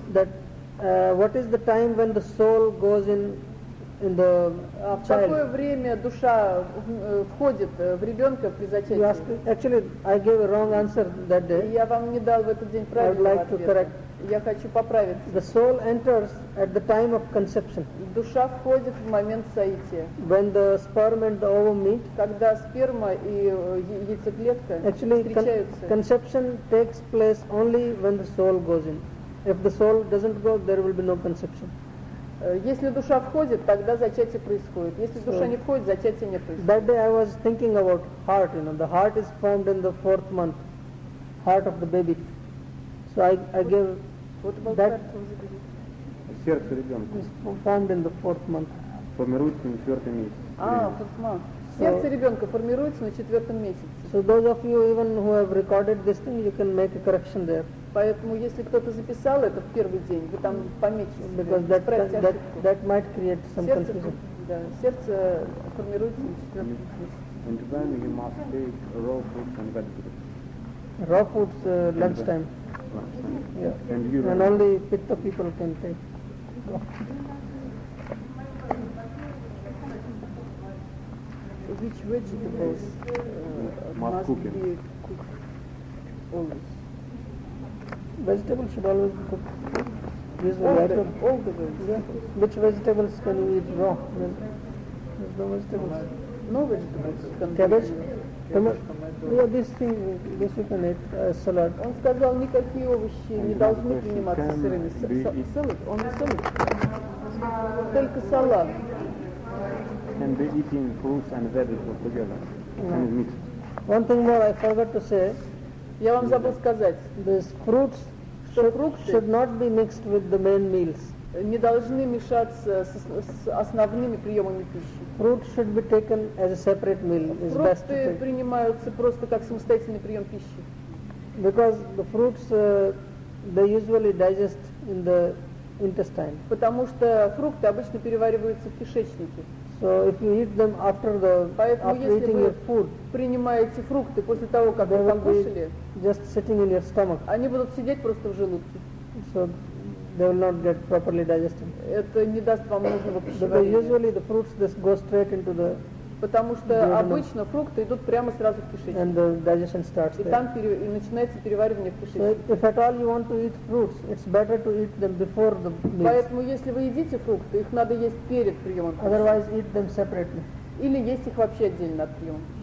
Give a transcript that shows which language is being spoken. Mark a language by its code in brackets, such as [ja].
[en] that what is the time when the soul goes in the child? [ru] В какое время душа входит в ребенка при зачатии? [en] You asked, actually, I gave a wrong answer that day. [ru] Я вам не дал в этот день правильного ответа. [en] I would like to correct. [ru] Я хочу поправиться. [en] The soul enters at the time of conception. [ru] Душа входит в момент соития. [en] When the sperm and the ovum meet. [ru] Когда сперма и яйцеклетка встречаются. [en] Actually, conception takes place only when the soul goes in. If the soul doesn't go, there will be no conception. [ru] Если душа входит, тогда зачатие происходит. Если душа не входит, зачатия не происходит. [en] That day I was thinking about heart. You know, the heart is formed in the fourth month, heart of the baby. So I give that [ru] сердце ребенка [en] formed in the fourth month. [ru] Формируется на четвертом месяце. Сердце ребенка формируется на четвертом месяце. [en] So those of you even who have recorded this thing, you can make a correction there. [ru] Поэтому если кто-то записал это в первый день, вы там пометите. [en] Because that might create some confusion. [ru] Да, сердце формируется на четвертом месяце. [en] And then you must take raw foods and vegetables. Raw foods lunchtime. Yeah. And only pitta people can take. Which vegetables must cooking. Be cooked always? Vegetables should always be cooked. All the vegetables. Yeah. Which vegetables can you eat raw? There's no vegetables. No vegetables. Cabbage? Yeah, this you can eat, salad. [ru] Он сказал, никакие овощи не должны приниматься сырыми. Салат? Он не салат? Только салат. [en] Can be eating fruits and vegetables together. Can be mixed. One thing more I forgot to say. [ru] Я вам забыл сказать. [en] These fruits should not be mixed with the main meals. [ru] Не должны мешаться с основными приемами пищи. [en] Fruit should be taken as a separate meal. [ru] Фрукты принимаются просто как самостоятельный прием пищи. [en] Because the fruits they usually digest in the intestine. [ru] Потому что фрукты обычно перевариваются в кишечнике. [en] So if you eat them after the [ru] Поэтому [en] after eating your food, [ru] принимаете фрукты после того, как вы там кушали, [en] just sitting in your stomach. [ru] Они будут сидеть просто в желудке. [en] So they will not get properly digested. [ru] Это не даст вам нужного пищеварения. [en] Because usually the fruits just go straight into the. [ru] Потому что обычно фрукты идут прямо сразу в кишечник. [en] And the digestion starts there. [ru] И там и начинается переваривание в кишечнике. [en] So if at all you want to eat fruits, it's better to eat them before the meal. [ru] Поэтому если вы едите фрукты, их надо есть перед приемом. [en] Otherwise, eat them separately. [ru] Или есть их вообще отдельно от приема.